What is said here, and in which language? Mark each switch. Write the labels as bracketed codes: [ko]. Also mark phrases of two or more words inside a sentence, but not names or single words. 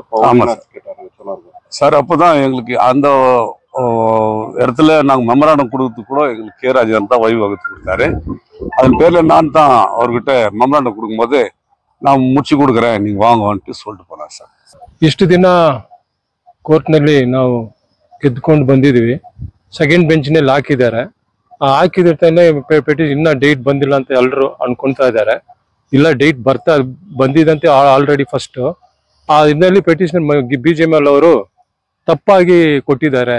[ta] ஆமாம் சார். அப்போ தான் எங்களுக்கு அந்த இடத்துல நாங்கள் மெமராண்டம் கொடுக்கறதுக்கு கூட எங்களுக்கு கே ராஜன் தான் வழிவகுத்து கொடுத்தாரு. அதன் பேரில் நான் தான் அவர்கிட்ட மெமராண்டம் கொடுக்கும்போது நான் முடிச்சு கொடுக்குறேன் நீங்கள் வாங்கன்ட்டு சொல்லிட்டு போனேன் சார். [kn] ಇಷ್ಟು ದಿನ ಕೋರ್ಟ್ನಲ್ಲಿ ನಾವು ಗೆದ್ದುಕೊಂಡು ಬಂದಿದ್ದೀವಿ. ಸೆಕೆಂಡ್ ಬೆಂಚ್ನಲ್ಲಿ ಹಾಕಿದ್ದಾರೆ. ಹಾಕಿದಿರ್ತಾನೆ ಪೆಟಿಷನ್ ಇನ್ನೂ ಡೇಟ್ ಬಂದಿಲ್ಲ ಅಂತ ಎಲ್ಲರೂ ಅನ್ಕೊಂತಾ ಇದ್ದಾರೆ. ಇಲ್ಲ, ಡೇಟ್ ಬಂದಿದಂತೆ ಆಲ್ರೆಡಿ ಫಸ್ಟ್. ಆ ಇದರಲ್ಲಿ ಪೆಟಿಷನ್ BGML ಅವರು ತಪ್ಪಾಗಿ ಕೊಟ್ಟಿದ್ದಾರೆ.